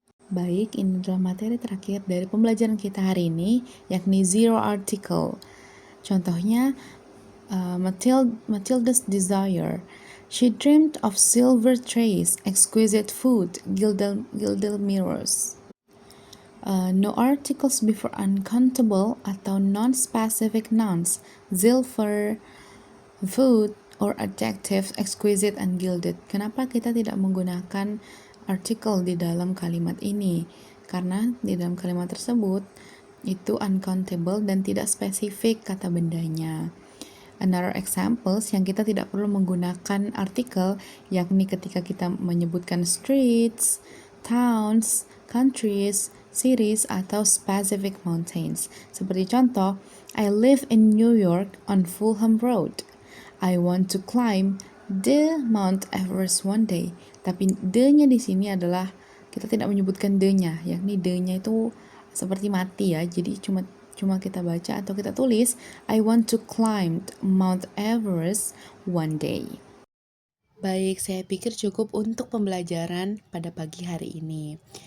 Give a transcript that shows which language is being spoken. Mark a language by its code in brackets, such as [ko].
[id] Baik, ini adalah materi terakhir dari pembelajaran kita hari ini, yakni zero article. Contohnya, Matilda's desire. [en] She dreamed of silver trays, exquisite food, gilded mirrors. No articles before uncountable atau non-specific nouns, silver, food, or adjectives exquisite and gilded. [id] Kenapa kita tidak menggunakan artikel di dalam kalimat ini? Karena di dalam kalimat tersebut itu uncountable dan tidak spesifik kata bendanya. [en] Another examples [id] yang kita tidak perlu menggunakan artikel yakni ketika kita menyebutkan [en] streets, towns, countries, cities, [id] atau [en] specific mountains. [id] Seperti contoh, [en] I live in New York on Fulham Road. I want to climb the Mount Everest one day. [id] Tapi the-nya di sini adalah kita tidak menyebutkan the-nya, yakni the-nya itu seperti mati ya. Jadi cuma kita baca atau kita tulis [en] I want to climb Mount Everest one day. [id] Baik, saya pikir cukup untuk pembelajaran pada pagi hari ini.